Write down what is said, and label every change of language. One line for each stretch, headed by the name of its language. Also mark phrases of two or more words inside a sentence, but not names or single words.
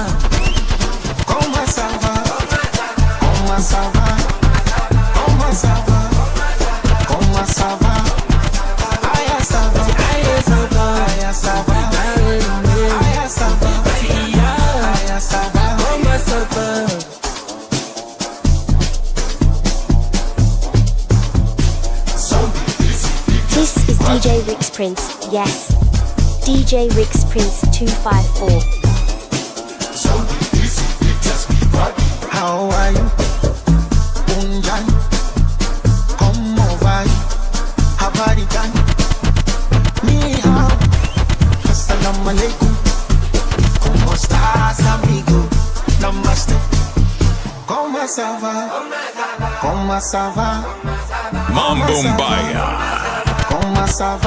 French: Comment ça va? Comment ça va? Comment ça va? Comment ça va? Aïe ça va, Aïe ça va, aïe ça va, aïe ça va, aïe ça va. comment ça va?
English: This is DJ Rix Prince, yes. DJ Rix Prince 254. How are you?
Portuguese: Unjan, como vai?
Swahili: Habari gani?
Chinese: Ni hao.
Arabic: السلام عليكم.
Spanish: Como estás, amigo?
French: Namaste. Como ça va? Como ça va?
Swahili: Mambo Mbaya.
French: Como ça va?